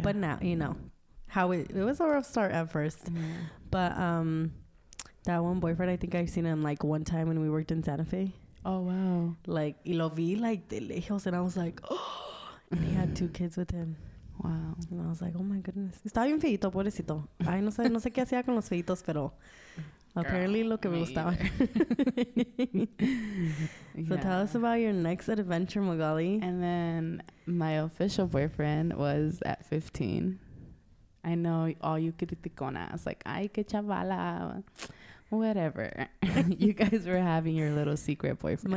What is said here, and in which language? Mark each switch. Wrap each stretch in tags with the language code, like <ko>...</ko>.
<en>But now, you know, how it was a rough start at first, but that one boyfriend, I think I've seen him like one time when we worked in Santa Fe. Oh, wow. Like,</en> <es>y lo vi like de lejos,</es> <en>and I was like, oh, and he had 2 kids with him. Wow. And I was like, oh my goodness.</en> <es>Estaba bien feito, pobrecito. Ay, no sé qué hacía con los feitos, pero apparently lo que me gustaba.</es> <en>So tell us about your next adventure, Magali. And then my official boyfriend was at 15. I know all you criticonas, like,</en> <es>ay, que chavala.</es> <en>Whatever. You guys were having your little secret boyfriend.</en>